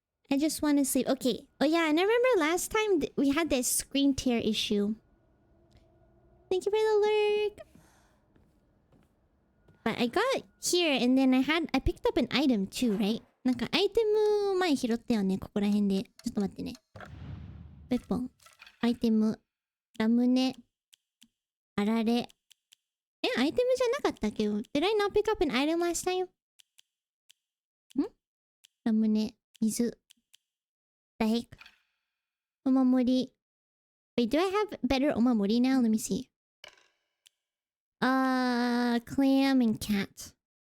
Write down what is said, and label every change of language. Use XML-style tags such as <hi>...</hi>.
<en>I just want to sleep. Okay. Oh yeah, and I remember last time we had that screen tear issue. Thank you for the lurk. But I got here and then I picked up an item too, right?</en> <ja>なんかアイテム前拾ったよね、ここら辺で。ちょっと待ってね。ペッポン。アイテム。ラムネ。あられ。アイテムじゃなかったっけ？</ja> <en>Did I not pick up an item last time?</en> <ja>ラムネ。水。</ja> <en>The heck?</en> <ja>お守り。</ja> <en>Wait, do I have better お守り now? Let me see. Clam and cat.</en>